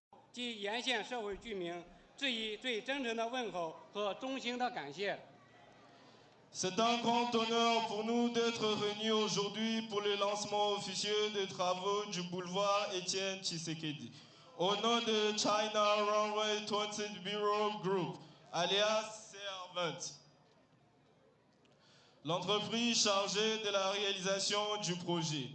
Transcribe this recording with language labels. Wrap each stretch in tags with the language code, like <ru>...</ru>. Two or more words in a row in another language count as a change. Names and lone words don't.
<zh>及沿线社会居民致以最真诚的问候和衷心的感谢。</zh> <fr>C'est un grand honneur pour nous d'être réunis aujourd'hui pour le lancement officieux des travaux du boulevard Étienne Tshisekedi. Au nom de China Runway 20 Bureau Group, alias CR20, l'entreprise chargée de la réalisation du projet.</fr>